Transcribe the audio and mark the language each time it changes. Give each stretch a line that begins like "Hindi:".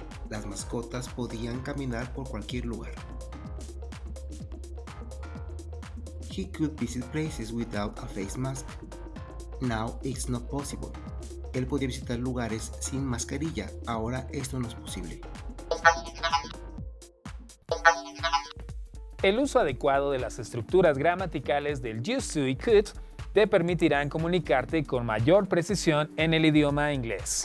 Spanish: Las mascotas podían caminar por cualquier lugar.
English: He could visit places without a face mask. Now it's not possible.
Spanish: Él podía visitar lugares sin mascarilla. Ahora esto no es posible. El uso adecuado de las estructuras gramaticales del used to y could te permitirán comunicarte con mayor precisión en el idioma inglés.